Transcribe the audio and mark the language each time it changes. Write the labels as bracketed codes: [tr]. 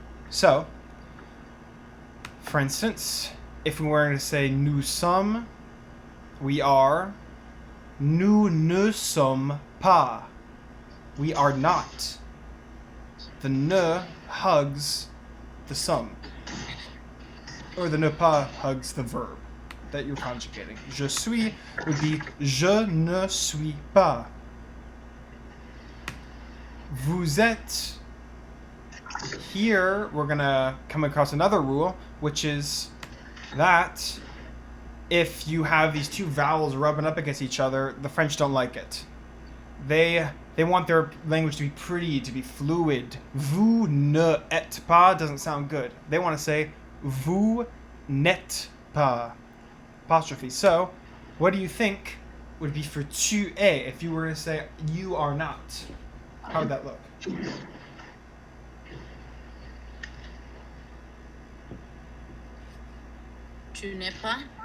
[en] So, for instance, if we were to say [fr] nous sommes, [en] we are. [fr] Nous ne sommes pas. [en] We are not. The ne hugs the some. Or the ne pas hugs the verb that you're conjugating. [fr] Je suis [en] would be [fr] je ne suis pas. Vous êtes. [en] Here we're gonna come across another rule, which is that if you have these two vowels rubbing up against each other, the French don't like it. They want their language to be pretty, to be fluid. [fr] Vous ne êtes pas [en] doesn't sound good. They want to say [fr] vous n'êtes pas. [en] Apostrophe. So, what do you think would be for [fr] tu es [en] if you were to say you are not? How would that look? [fr] Tu n'es pas.